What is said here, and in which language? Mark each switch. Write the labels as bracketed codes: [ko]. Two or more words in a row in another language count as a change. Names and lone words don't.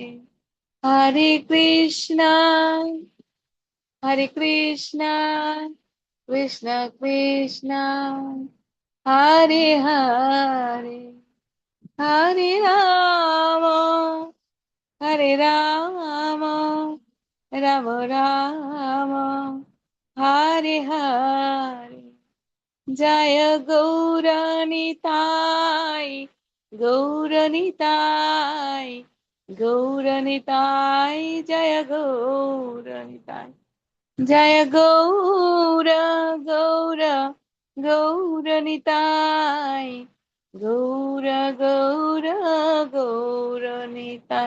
[sa] হরে কৃষ্ণ কৃষ্ণ কৃষ্ণ হরে হরে, হরে রাম রাম রাম হরে হরে। [bn] জয় গৌরনিতাই গৌরনিতাই, জয় গৌরনিতাই, জয় গৌর গৌরনিতাই, গৌর গৌর গৌরনিতাই।